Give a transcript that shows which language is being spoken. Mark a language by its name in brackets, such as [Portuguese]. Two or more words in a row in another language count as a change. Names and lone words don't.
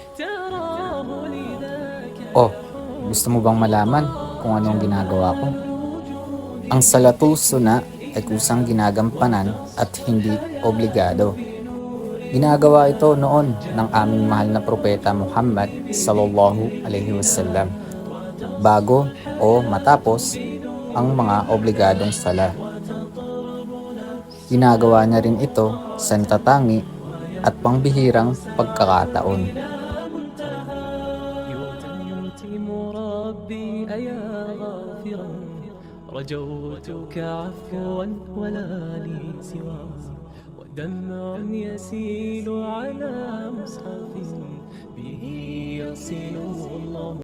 [Filipino] Oh, gusto mo bang malaman kung anong ginagawa ko? Ang [Arabic] صلاة السنة [Filipino] ay kusang ginagampanan at hindi obligado. Ginagawa ito noon ng aming mahal na propeta Muhammad [Arabic] صلى الله عليه وسلم [Filipino] bago o matapos ang mga obligadong sala. Ginagawa niya rin ito sa natatangi at pangbihirang pagkakataon. [Arabic] رجوتك عفوا ولا لي سوى ودمع يسيل على مصحف به يصل الله